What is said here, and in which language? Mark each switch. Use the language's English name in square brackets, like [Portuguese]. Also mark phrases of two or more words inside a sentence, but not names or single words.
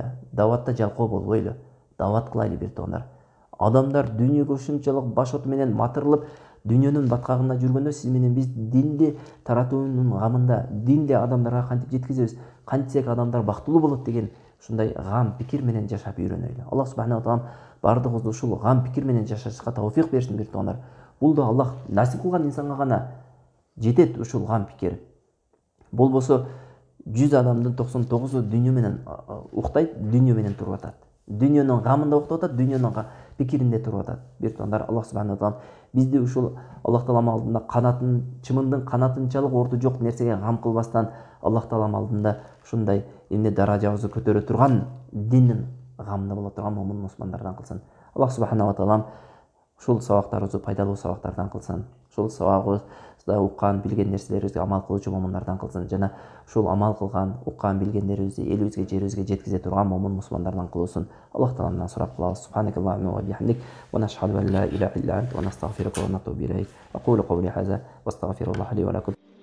[Kyrgyz] Даватта жалкоо болбойлу. Дават кылайлы, бир тонар. Адамдар дүйнөгө ушунчалык башоту менен матырылып, дүйнөнүн баткагында жүргөндө, сиз менен биз динди таратуунун гамында, динди адамдарга кантип жеткизебиз, кантсек адамдар бактылуу болот деген ушундай гам пикир менен жашап үйрөнөйлү. [Arabic] الله سبحانه و تعالى [Kyrgyz] бардыгыбызды ушул гам пикир менен жашашка тауфик берсин, бир туугандар. Бул да Аллах насип кылган инсанга гана жетет ушул гам пикир. Болбосо 100 адамдын 99-у дүйнө менен уктайт, дүйнө менен туруп атат. Дүйнөнүн гамында уктап атат, дүйнөнүн пикиринде туруп атат. Бир туугандар, [Arabic] الله سبحانه و تعالى [Kyrgyz] бизди ушул Аллах таала алдында канатын, чымындын канатынчалык орду жок нерсеге гам кылбастан, Аллах таала алдында ушундай даражабызды көтөрө турган диндин гамында боло турган момун мусулмандардан кылсын. [Arabic] الله سبحانه و تعالى [Kyrgyz] ушул сабактарыбызды пайдалуу сабактардан кылсын. Ушул сабагыбызда уккан, билген нерселерибизге амал кылуучу момундардан кылсын. Жана ушул амал кылган, уккан, билгендерибизди элибизге, жерибизге жеткизе турган момун мусулмандардан кылуусын. Аллах тааладан сурап калабыз. [Arabic] سبحانك اللهم و بحمدك، و نشهد أن لا إله إلا أنت، و نستغفرك و نتوب إليك. أقول قولي هذا و أستغفر الله لي و لكم.